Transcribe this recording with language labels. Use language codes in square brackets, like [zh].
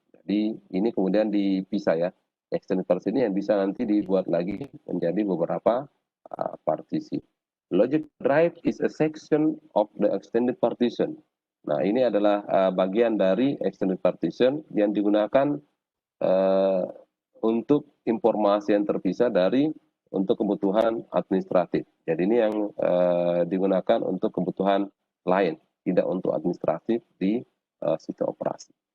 [id] Jadi ini kemudian dipisah ya. Extended partition ini yang bisa nanti dibuat lagi menjadi beberapa partisi. [en] Logic drive is a section of the extended partition. [id] Nah, ini adalah bagian dari extended partition yang digunakan untuk informasi yang terpisah untuk kebutuhan administratif. Jadi ini yang digunakan untuk kebutuhan lain, tidak untuk administratif di sistem operasi.